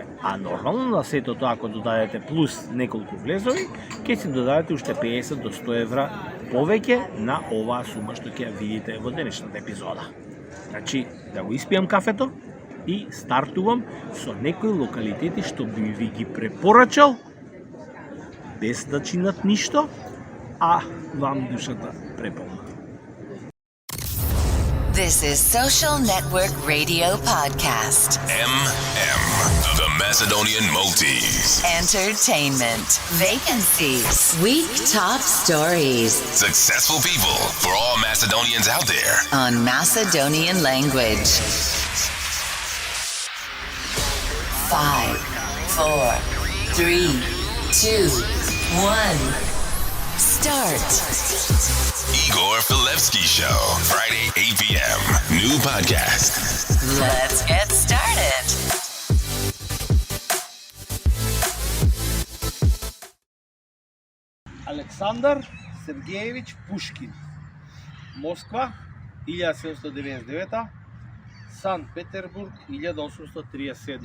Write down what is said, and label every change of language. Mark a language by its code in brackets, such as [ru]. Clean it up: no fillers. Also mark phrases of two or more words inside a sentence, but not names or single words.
[mk] А нормално на сето тоа, ако додадете плюс неколку влезови, ќе си додадете уште 50 до 100 евра повеќе на оваа сума што ќе ја видите во денешната епизода. Значи, да го испијам кафето и стартувам со некои локалитети што би ви ги препорачал без да чинат ништо, а вам душата преполна. [en] This is Social Network Radio Podcast. The Macedonian Maltese. Entertainment. Vacancies. Week top stories. Successful people for all Macedonians out there. On Macedonian language. 5, 4, 3, 2, 1. Start. Igor Filevsky Show. Friday, 8 p.m. New podcast. Let's get started. Александар Сергеевич Пушкин. Москва, 1799, Санкт Петербург, 1837.